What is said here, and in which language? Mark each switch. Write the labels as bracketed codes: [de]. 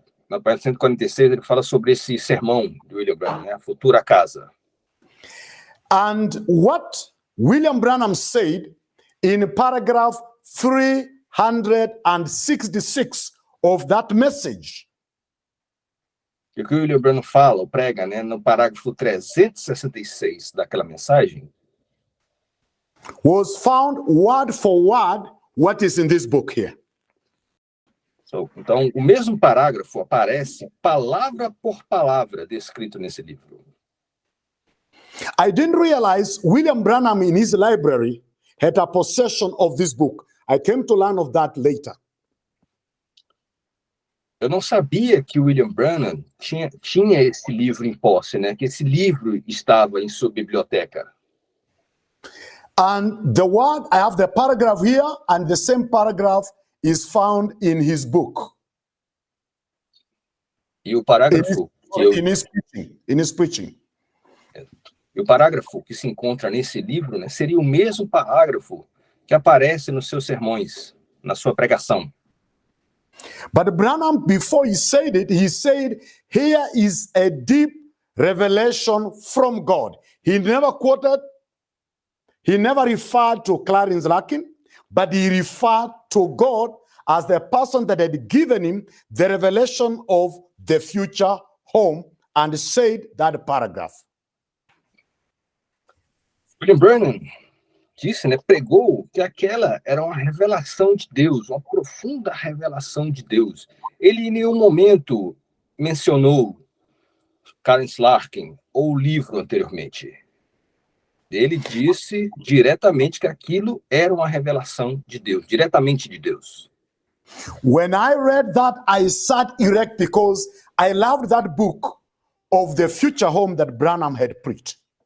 [pt] Na página 146, ele fala sobre esse sermão de William Branham, né? A futura casa. [en] And what William Branham said in paragraph 366 of that message [pt] E o que o William Branham fala, ou prega, né, no parágrafo 366 daquela mensagem, [en] was found word for word what is in this book here. [pt] Então, o mesmo parágrafo aparece palavra por palavra descrito nesse livro. [en] I didn't realize William Branham in his library had a possession of this book. I came to learn of that later. [pt] Eu não sabia que o William Branham tinha esse livro em posse, né? Que esse livro estava em sua biblioteca. [en] And the word, I have the paragraph here, and the same paragraph is found in his book. [pt] E o parágrafo [en] In his preaching. [pt] E o parágrafo que se encontra nesse livro, né, seria o mesmo parágrafo que aparece nos seus sermões, na sua pregação. [en] But Branham, before he said it, he said, here is a deep revelation from God. He never referred to Clarence Larkin, but he referred to God as the person that had given him the revelation of the future home and said that paragraph. [pt] William Branham disse, né, pregou que aquela era uma revelação de Deus, uma profunda revelação de Deus. Ele em nenhum momento mencionou Clarence Larkin ou o livro anteriormente. Ele disse diretamente que aquilo era uma revelação de Deus, diretamente de Deus. [en] When I read that, I sat erect because I loved that book of the future home that Branham had preached.